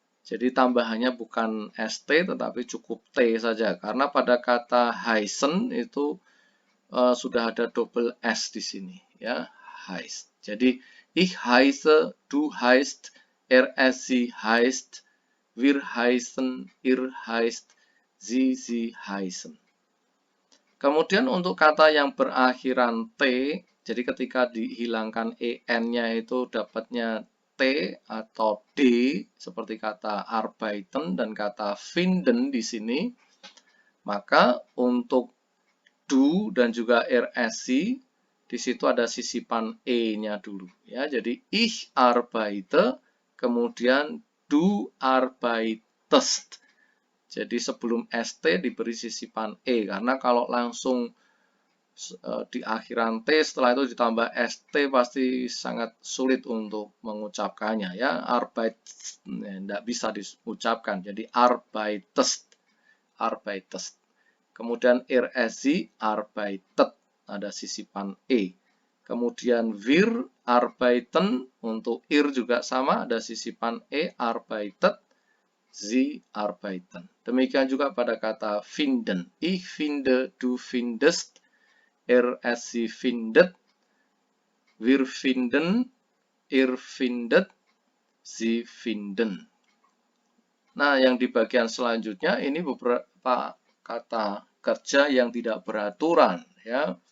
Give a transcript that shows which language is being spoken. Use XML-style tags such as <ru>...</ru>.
<id>Jadi tambahannya bukan st tetapi cukup t saja karena pada kata heißen itu sudah ada double s di sini ya, heißt.</id> <de>Jadi ich heiße, du heißt, sie heißt, wir heißen, ihr heißt, sie heißen.</de> <id>Kemudian untuk kata yang berakhiran T, jadi ketika dihilangkan en-nya itu dapatnya T atau D, seperti kata arbeiten dan kata finden di sini, maka untuk du dan juga RSI di situ ada sisipan e-nya dulu ya. Jadi</id> <de>ich arbeite,</de> <id>kemudian</id> <de>du arbeitest.</de> <id>Jadi sebelum ST diberi sisipan E, karena kalau langsung di akhiran T setelah itu ditambah ST pasti sangat sulit untuk mengucapkannya ya. Arbeit tidak bisa diucapkan, jadi arbeitest, arbeitest. Kemudian RSI arbeitet, ada sisipan E. Kemudian</id> <de>wir arbeiten,</de> <id>untuk ir juga sama, ada sisipan E, arbeitet,</id> <de>sie arbeiten.</de> <id>Demikian juga pada kata finden.</id> <de>Ich finde, du findest, sie findet, wir finden, ihr findet, sie finden.</de> <id>Nah, yang di bagian selanjutnya ini beberapa kata kerja yang tidak beraturan ya.</id>